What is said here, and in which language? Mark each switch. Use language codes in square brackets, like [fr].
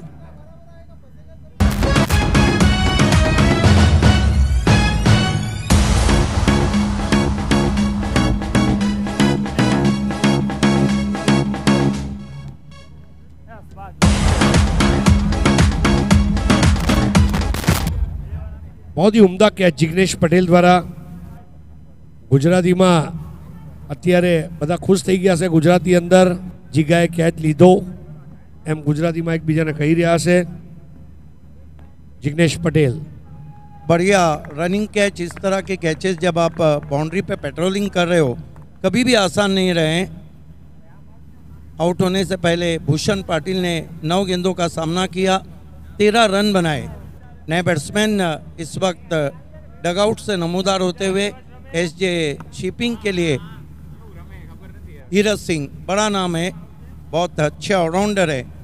[hi] बहुत ही उम्दा कैच जिग्नेश पटेल द्वारा। [gu] ગુજરાતીમાં અત્યારે બધા ખુશ થઈ ગયા છે, ગુજરાતી અંદર જીગાએ કેચ લીધો એમ ગુજરાતીમાં એકબીજાને કહી રહ્યા છે। [hi] जिग्नेश पटेल बढ़िया रनिंग कैच। इस तरह के कैचेस जब आप बाउंड्री पे पेट्रोलिंग कर रहे हो कभी भी आसान नहीं रहे। आउट होने से पहले भूषण पाटिल ने 9 गेंदों का सामना किया, 13 रन बनाए। नए बैट्समैन इस वक्त डगआउट से नमूदार होते हुए एसजे शिपिंग के लिए धीरज सिंह, बड़ा नाम है, बहुत अच्छे ऑलराउंडर है।